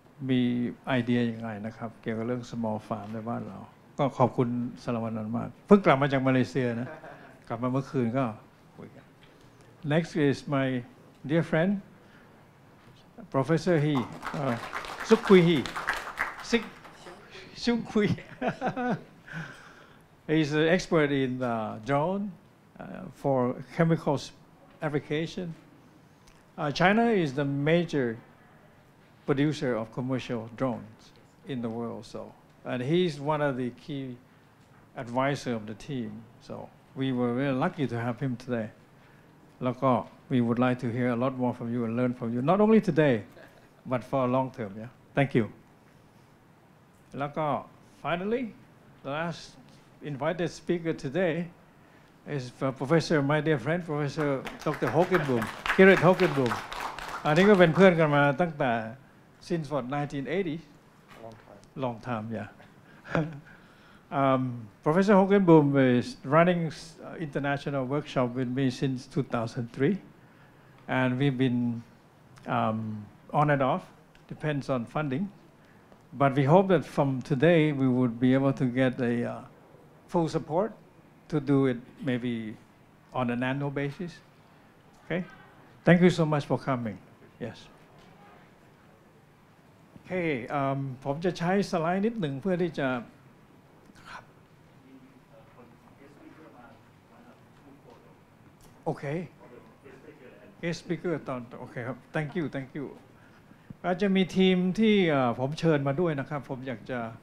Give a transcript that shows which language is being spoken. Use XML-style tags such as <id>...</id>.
<th>มีไอเดียยังไงนะครับเกี่ยวกับเรื่อง small farm ในบ้านเราก็ขอบคุณสารวนันท์มากเพิ่งกลับมาจากมาเลเซียนะกลับมาเมื่อคืนก็คุยกัน</th> <en>Next is my dear friend Professor He Sukkui He Xiongkui He's an expert in drone for chemical application. China is the major producer of commercial drones in the world, and he's one of the key advisors of the team. So we were very lucky to have him today. Lako, we would like to hear a lot more from you and learn from you, not only today, but for a long term. Yeah, thank you. Lako, finally, the last invited speaker today is Professor, my dear friend, Professor Dr. Hoogenboom, Gerrit Hoogenboom.</en> <th>อันนี้ก็เป็นเพื่อนกันมาตั้งแต่</th> <en>since what 1980. Long time, yeah. Professor Hoogenboom is running international workshop with me since 2003, and we've been on and off, depends on funding. But we hope that from today we would be able to get a full support to do it maybe on an annual basis. Okay? Thank you so much for coming. Yes.</en> <th>Okay, ผมจะใช้สไลด์นิดหนึ่งเพื่อที่จะโอเค Guest speaker ตอนโอเคครับ</th> <en>Thank you</en> <th>อาจจะมีทีมที่ผมเชิญมาด้วยนะครับผมอยากจะ</th>